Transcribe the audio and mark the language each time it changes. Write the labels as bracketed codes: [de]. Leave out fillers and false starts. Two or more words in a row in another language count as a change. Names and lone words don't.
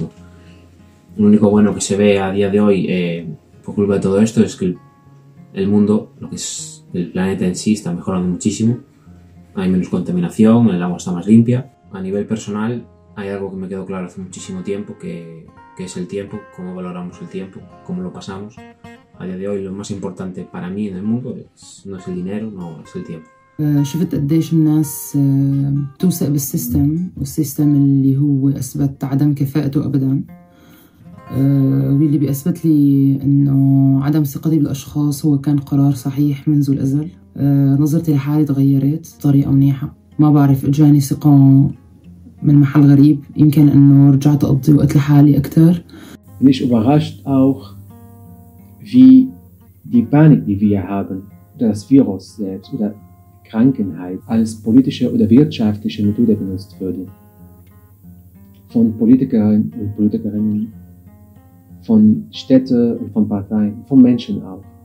[es] Lo único bueno que se ve a día de hoy por culpa de todo esto es que el mundo, lo que es el planeta en sí, está mejorando muchísimo. Hay menos contaminación, el agua está más limpia. A nivel personal, hay algo que me quedó claro hace muchísimo tiempo, que es el tiempo, cómo valoramos el tiempo, cómo lo pasamos. A día de hoy lo más importante para mí en el mundo no es el dinero, no es el tiempo. [ar] شفت قديش الناس توثق بالسيستم، والسيستم اللي هو أثبت عدم كفاءته أبداً، واللي بيثبت لي إنه عدم ثقتي بالأشخاص هو كان قرار صحيح منذ الأزل. نظرتي لحالي تغيرت بطريقة منيحة، ما بعرف إجاني ثقة من محل غريب، يمكن إنه رجعت أقضي وقت لحالي أكتر. [de] Mich überrascht auch, wie die Panik, die wir haben, das Virus selbst oder Krankheit als politische oder wirtschaftliche Methode benutzt würde. Von Politikern und Politikerinnen, von Städten und von Parteien, von Menschen auch.